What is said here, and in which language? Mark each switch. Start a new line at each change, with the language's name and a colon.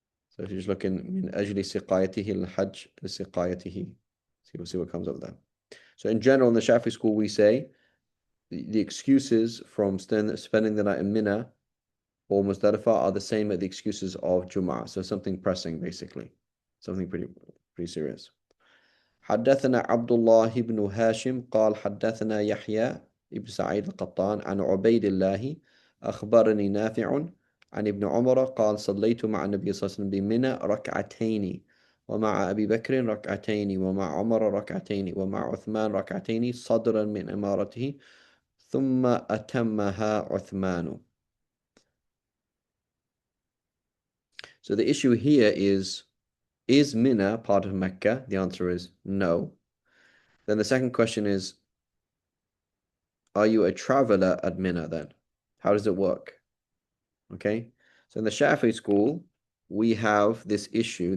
English: So if you just look in
Arabic: من أجل سقايته الحج لسقايته.
English: See what comes up there. So in general, in the Shafi school, we say the excuses from spending the night in Mina or Muzdalifah are the same as the excuses of Jum'ah. So something pressing, basically. Something pretty serious.
Arabic: حدثنا عبد الله بن هاشم قال حدثنا يحيى بن سعيد القطان عن عبيد الله أخبرني نافع عن ابن عمر قال صليت مع النبي صلى الله عليه وسلم بمنى ركعتين ومع أبي بكر ركعتين ومع عمر ركعتين ومع عثمان ركعتين صدرا من إمارته ثم أتمها عثمان.
English: So the issue here is Mina part of Mecca? The answer is no. Then the second question is, are you a traveler at Mina then? How does it work? Okay, so in the Shafi school, we have this issue.